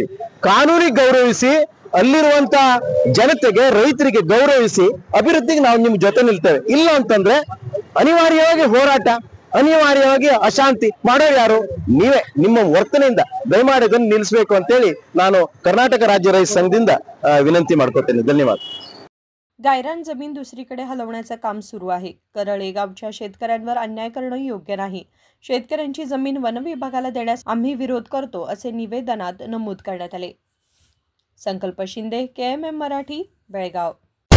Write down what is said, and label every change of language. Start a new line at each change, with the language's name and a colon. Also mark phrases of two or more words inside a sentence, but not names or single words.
Kannada: ಕಾನೂನಿಗೆ ಗೌರವಿಸಿ, ಅಲ್ಲಿರುವಂತ ಜನತೆಗೆ, ರೈತರಿಗೆ ಗೌರವಿಸಿ ಅಭಿವೃದ್ಧಿಗೆ ನಾವು ನಿಮ್ ಜೊತೆ ನಿಲ್ತೇವೆ। ಇಲ್ಲ ಅಂತಂದ್ರೆ ಅನಿವಾರ್ಯವಾಗಿ ಹೋರಾಟ, ಅನಿವಾರ್ಯವಾಗಿ ಅಶಾಂತಿ ಮಾಡೋರು ಯಾರು? ನೀವೇ ನಿಮ್ಮ ವರ್ತನೆಯಿಂದ ದಯಮಾಡಿ ಅದನ್ನು ನಿಲ್ಲಿಸಬೇಕು ಅಂತೇಳಿ ನಾನು ಕರ್ನಾಟಕ ರಾಜ್ಯ ರೈತ संघದಿಂದ विनंती ಮಾಡ್ಕೊತೇನೆ। धन्यवाद।
Marathi: गायरान जमीन दुसरीकडे हलवण्याचे काम सुरू आहे। करळे गावच्या शेतकऱ्यांवर अन्याय करणं योग्य नाही। शेतकऱ्यांची जमीन वन विभागाला देण्यास आम्ही विरोध करतो असे निवेदनात नमूद करण्यात आले। संकल्प शिंदे, KMM मराठी, बेळगाव।